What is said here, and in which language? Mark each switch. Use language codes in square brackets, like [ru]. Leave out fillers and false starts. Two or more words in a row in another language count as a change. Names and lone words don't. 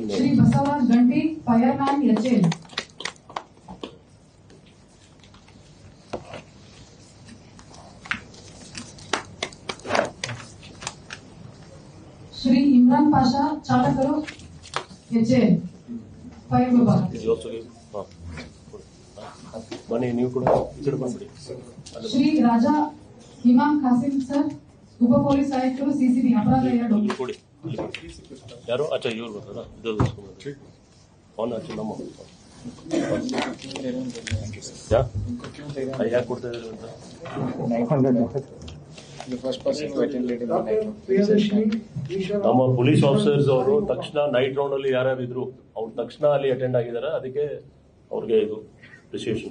[kn] श्री बसवराज गंटी फायरमैन HL, श्री इमरान पाशा चालकರು HL ಫೈರ್ ವಿಭಾಗ, [en] You also give. [kn] ಬನ್ನಿ ನೀವು ಕೂಡ ಈ ಕಡೆ ಬಂದ್ಬಿಡಿ. ಶ್ರೀ ರಾಜಾ ಇಮಾಮ್ ಖಾಸಿಂ ಸರ್ ಉಪ ಪೊಲೀಸ್ ಆಯುಕ್ತರು ಸಿಸಿಬಿ ಅಪರಾಧ 2, ಇಲ್ಲಿ ಕೊಡಿ, ಇಲ್ಲಿ ಕೊಡಿ. ಯಾರು ಅಚ್ಚಾ ಇವ್ರು ಬರ್ತಾರ ಇದು ಫೋನ್ ಹಚ್ಚಿ ನಮ್ಮ ಯಾಕೆ ಕೊಡ್ತಾ ಇದ್ದಾರೆ ಅಂತ ನಮ್ಮ [en] police officers [kn] ಅವರು ತಕ್ಷಣ [en] night round [kn] ಅಲ್ಲಿ ಯಾರ್ಯಾರು ಇದ್ರು ಅವ್ರು ತಕ್ಷಣ ಅಲ್ಲಿ ಅಟೆಂಡ್ ಆಗಿದ್ದಾರೆ, ಅದಕ್ಕೆ ಅವ್ರಿಗೆ ಇದು ಅಪ್ರಿಸಿಯೇಷನ್.